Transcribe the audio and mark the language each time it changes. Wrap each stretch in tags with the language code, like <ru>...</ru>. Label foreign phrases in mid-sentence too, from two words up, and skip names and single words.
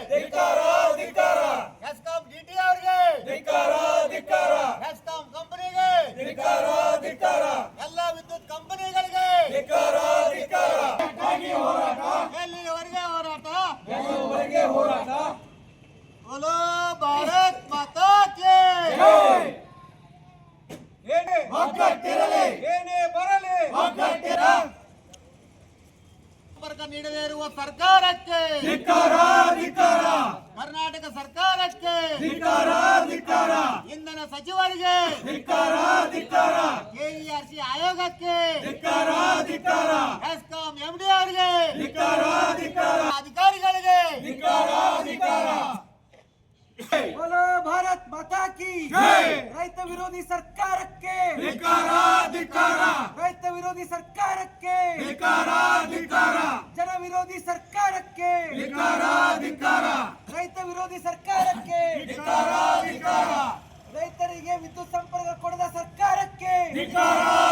<kn>ಹೆಸ್ಕಾಂ ಡಿಟಿ ಅವರಿಗೆ ಹೆಸ್ಕಾಂ ಕಂಪನಿಗೆ ಎಲ್ಲ ವಿದ್ಯುತ್ ಕಂಪನಿಗಳಿಗೆ ಎಲ್ಲಿವರೆಗೆ ಹೋರಾಟ</kn> <hi>बोलो भारत माता की</hi> <kn>ಸಂಪರ್ಕ ನೀಡದೇ ಇರುವ ಸರ್ಕಾರಕ್ಕೆ ಕರ್ನಾಟಕ ಸರ್ಕಾರಕ್ಕೆ ಇಂಧನ ಸಚಿವರಿಗೆ ಕೆಇಆರ್ಸಿ ಆಯೋಗಕ್ಕೆ ಹೆಸ್ಕಾಂ ಎಂಡಿ ಅವರಿಗೆ ಅಧಿಕಾರಿಗಳಿಗೆ</kn> <hi>बोलो भारत माता की</hi> <kn>ರೈತ ವಿರೋಧಿ ಸರ್ಕಾರಕ್ಕೆ ರೈತ ವಿರೋಧಿ ಸರ್ಕಾರಕ್ಕೆ ಜನ ವಿರೋಧಿ ಸರ್ಕಾರಕ್ಕೆ ರೈತ ವಿರೋಧಿ ಸರ್ಕಾರಕ್ಕೆ ರೈತರಿಗೆ ವಿದ್ಯುತ್ ಸಂಪರ್ಕ ಕೊಡದ ಸರ್ಕಾರಕ್ಕೆ</kn>